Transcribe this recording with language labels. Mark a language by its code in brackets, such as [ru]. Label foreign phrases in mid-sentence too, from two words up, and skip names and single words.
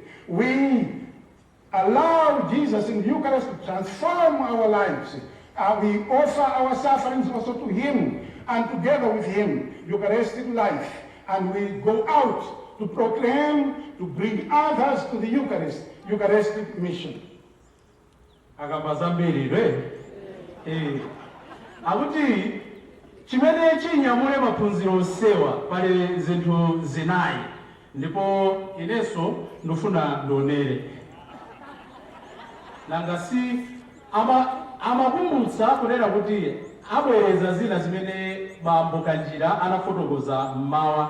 [en] We allow Jesus in the Eucharist to transform our lives. We offer our sufferings also to Him, and together with Him, Eucharistic life. And we go out to proclaim, to bring others to the Eucharist, Eucharistic mission. [ny] Akuti chimene chinyamule maphunziro onsewa pali zinthu zinayi, ndipo inenso ndifuna ndionere nanga si amakumbutsa kunena kuti abwereza zina zimene bambo Kanjira anafotokoza mmawa.